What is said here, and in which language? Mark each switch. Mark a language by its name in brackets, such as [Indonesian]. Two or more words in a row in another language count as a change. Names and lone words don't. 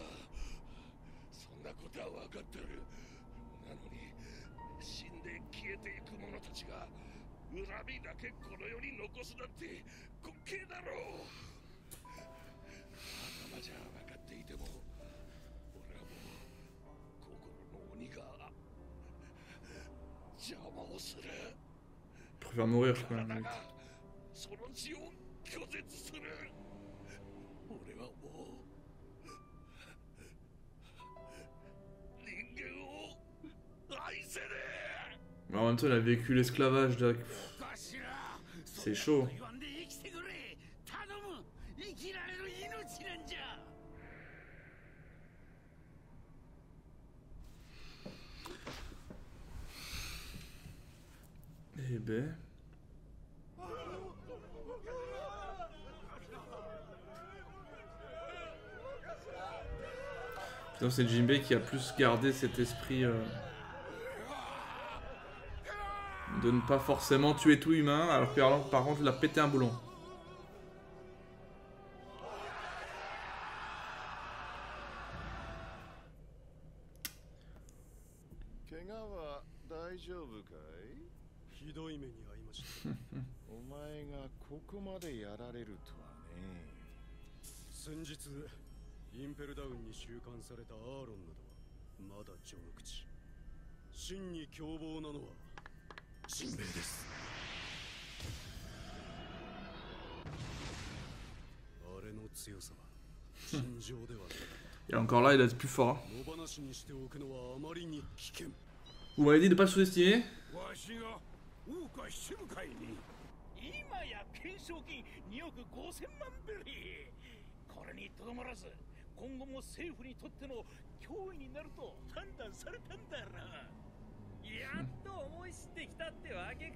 [Japanese] そんなことは分かってる。なのに死んで消えていく者たちが恨みだけこの世に残すなんて滑稽だろう。頭じゃ分かっていても俺はもう心の鬼が邪魔をする。 [French] Pour faire mourir quoi. [Japanese] 体がその血を拒絶する。俺はもう人間を愛せねえ。 [French] Mais en même temps il a vécu l'esclavage de... [Japanese] おかしら。 [French] C'est chaud. [Japanese] 言わんで生きてくれ。頼む。生きられる命なんじゃ。 [French] Eh ben... Putain, c'est Jinbei qui a plus gardé cet esprit de ne pas forcément tuer tout humain, alors que par contre il a pété un boulon. [Japanese] 怪我は大丈夫かい？ひどい目に遭いました。お前がここまでやられるとはね。先日インペルダウンに収監されたアーロンなどはまだ序の口。真に凶暴なのはジンベエです。あれの強さは尋常ではない。 [French] Et encore là il est plus fort. [Japanese] 野放しにしておくのはあまりに危険。 [French] Vous m'avez dit de pas le sous-estimer? [Japanese] わしが大岡七部会に。今や懸賞金2億5000万ベリー。これにとどまらず今後も政府にとっての脅威になると判断されたんだろ。やっと思い知ってきたってわけか。